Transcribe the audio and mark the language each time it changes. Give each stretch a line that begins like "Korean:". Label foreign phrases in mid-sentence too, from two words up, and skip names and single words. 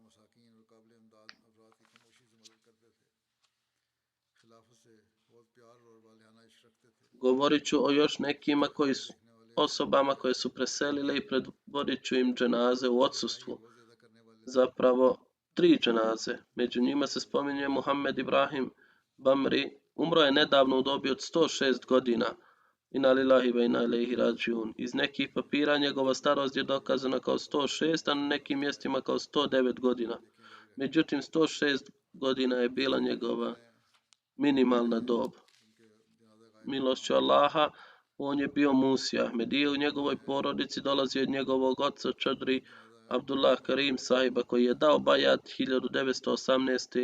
Bosnian: Govorit ću o još nekima osobama koje su preselile i predvodit ću im dženaze u odsustvu. Zapravo 3 dženaze. Među njima se spominje Muhammed Ibrahim Bamri. Umro je nedavno u dobi od 106 godina.
Arabic: إنا لله وإنا إليه راجعون.
Bosnian: Iz nekih papira njegova starost je dokazana kao 106, a na nekim mjestima kao 109 godina. Međutim, 106 godina je bila njegova minimalna dob. Milošću Allaha, on je bio Musi Ahmedije. U njegovoj porodici dolazi od njegovog oca Čadri Abdullah Karim sahiba koji je dao bajat 1918.